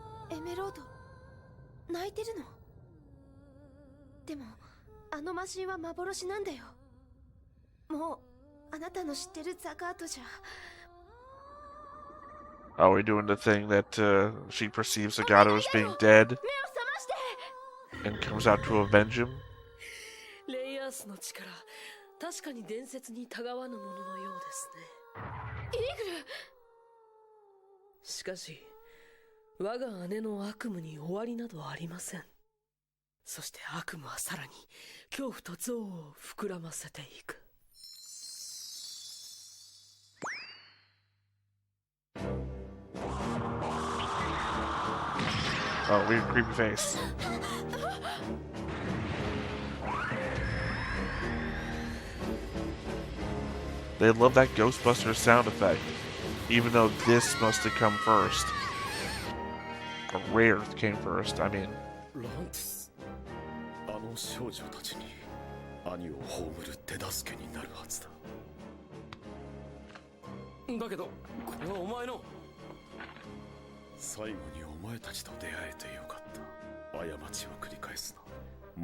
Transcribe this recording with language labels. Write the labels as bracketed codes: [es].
[ja] Emerald, 泣いてるの？でもあの魔神は幻なんだよ。もうあなたの知ってるザガートじゃ。 [en] Oh, we're doing the thing that she perceives Zagato as being dead and comes out to avenge him. [ja] レイヤースの力、確かに伝説にたがわぬもののようですね。イーグル。しかし、我が姉の悪夢に終わりなどありません。そして悪夢はさらに恐怖と憎悪を膨らませていく。 [en] Oh, weird creepy face. They love that Ghostbusters sound effect, even though this must have come first. Or Rayearth came first, I mean. [ja] あの少女たちに兄を葬る手助けになるはずだ。だけど、これはお前の。最後にお前たちと出会えてよかった。過ちを繰り返すな。